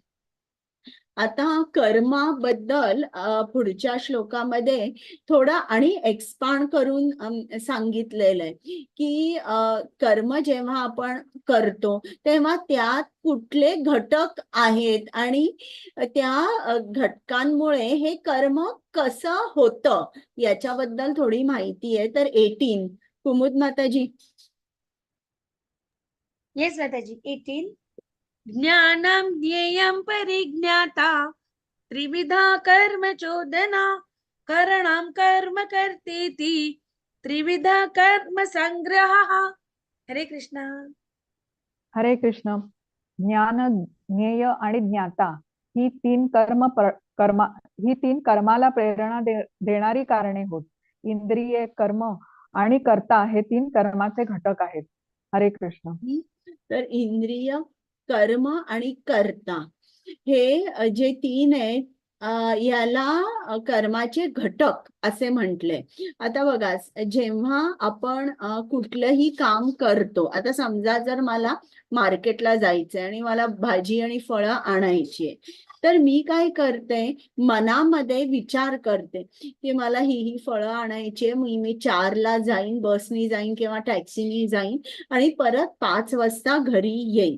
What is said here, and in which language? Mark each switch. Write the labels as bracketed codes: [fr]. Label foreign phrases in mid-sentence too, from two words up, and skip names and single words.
[mr] आता कर्माबद्दल पुढच्या श्लोकामध्ये थोडं आणि एक्सपांड करून सांगितलेलं आहे की कर्म जेव्हा आपण करतो तेव्हा त्यात कुठले घटक आहेत आणि त्या घटकांमुळे हे कर्म कसं होतं याच्याबद्दल थोडी माहिती आहे. तर 18 कुमुद माताजी. येस माताजी. 18. [sa] ज्ञानं ज्ञेयं परिज्ञाता त्रिविधा कर्म चोदना करणं कर्म कर्तेति त्रिविधा कर्म संग्रहः. [mr] हरे कृष्ण. हरे कृष्ण. ज्ञान, ज्ञेय आणि ज्ञाता ही तीन कर्माला प्रेरणा देणारी कारणे होत. इंद्रिय, कर्म आणि कर्ता हे तीन कर्माचे घटक आहेत. हरे कृष्ण. तर इंद्रिय, कर्म आणि कर्ता हे जे तीन आहेत याला कर्माचे घटक असे म्हटले. आता बघा, जेव्हा आपण कुठलंही काम करतो, आता समजा जर मला मार्केटला जायचंय आणि मला भाजी आणि फळं आणायची, तर मी काय करते, मनामध्ये विचार करते की मला ही फळं आणायची, मी 4ला जाईन, बसनी जाईन किंवा टॅक्सीनी जाईन आणि परत 5 वाजता घरी येईन.